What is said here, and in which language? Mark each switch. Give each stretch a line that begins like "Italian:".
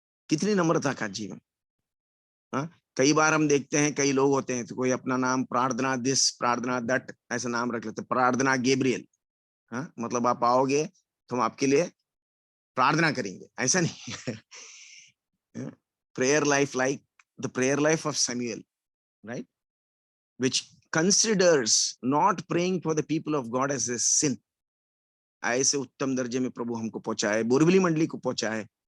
Hindi: कितनी नम्रता का जीवन। कई बार हम देखते हैं कई लोग होते हैं तो कोई अपना नाम प्रार्थना दिस, प्रार्थना दैट, ऐसा नाम रख लेते, प्रार्थना गैब्रियल। मतलब आप आओगे तो हम आपके लिए प्रार्थना करेंगे, ऐसा नहीं।
English: Prayer life like the prayer life of Samuel, right, which considers not praying for the people of God as a sin.
Hindi: ऐसे उत्तम दर्जे में प्रभु हमको पहुंचाए, बोरबली मंडली को पहुंचाए।